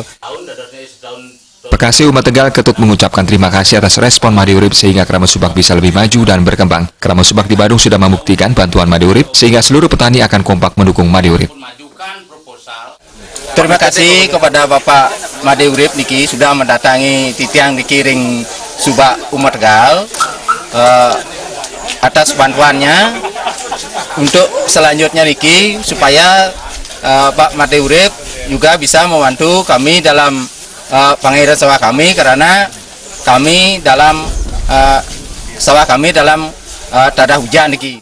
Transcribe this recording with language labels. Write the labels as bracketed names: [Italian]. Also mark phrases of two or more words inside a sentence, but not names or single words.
[Indonesian] Pekase Umat Tegal Ketut mengucapkan terima kasih atas respon Imade Urip sehingga keramat subak bisa lebih maju dan berkembang. Keramat subak di Badung sudah membuktikan bantuan Imade Urip sehingga seluruh petani akan kompak mendukung Imade Urip. Terima kasih kepada Bapak Imade Urip niki sudah mendatangi [Balinese] titiang dikiring [Indonesian] subak Umat Tegal atas bantuannya untuk selanjutnya niki supaya Pak Imade Urip juga bisa membantu kami dalam pengairan sawah kami karena kami dalam sawah kami dalam tada hujan niki.